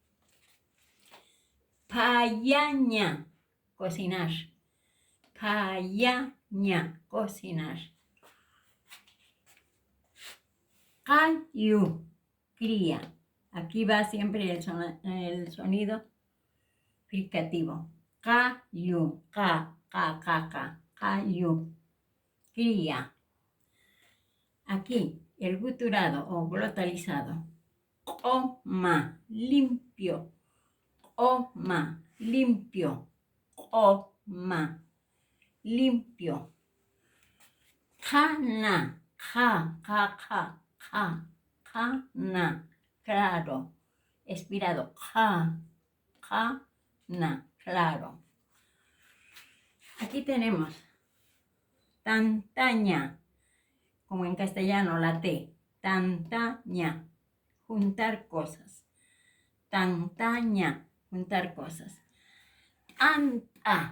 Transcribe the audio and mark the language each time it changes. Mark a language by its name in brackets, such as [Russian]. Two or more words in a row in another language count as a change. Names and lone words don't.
[Spanish] Payaña. Cocinar. [Aymara] Payaña. Cocinar. Cayu. [Spanish] Cría. Aquí va siempre el sonido fricativo. [Aymara] Cayu. Ca. Cayu. [Spanish] Cría. Aquí el guturado o glotalizado. [Aymara] Oma. Limpio. Oma. [Spanish] Limpio. Oma. Limpio. [Aymara] Jana. Jana. [Spanish] Claro. Expirado. Jana. Claro. Aquí tenemos tantaña. Como en castellano, la T. Tantaña. Juntar cosas. Tantaña. Juntar cosas. Anta.